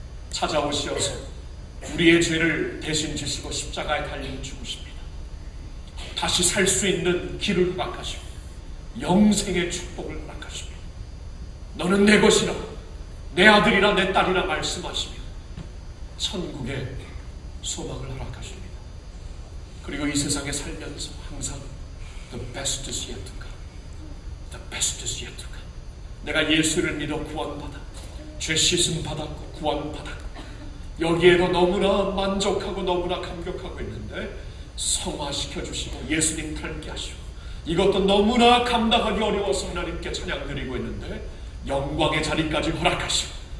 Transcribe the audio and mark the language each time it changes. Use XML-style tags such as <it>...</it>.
<ko>찾아오시어서 우리의 죄를 대신 지시고 십자가에 달려 죽으십니다. 다시 살 수 있는 길을 허락하시고 영생의 축복을 허락하십니다. 너는 내 것이라, 내 아들이라 내 딸이라 말씀하시며 천국의 소망을 허락하십니다. 그리고 이 세상에 살면서 항상</ko> <en>The best is yet to come. The best is yet to come.</en> <ko>내가 예수를 믿어 구원받아 죄 씻음 받았고 구원받았고 여기에도 너무나 만족하고 너무나 감격하고 있는데 성화시켜 주시고 예수님 닮게 하시고 이것도 너무나 감당하기 어려워서 하나님께 찬양 드리고 있는데 영광의 자리까지 허락하시고</ko>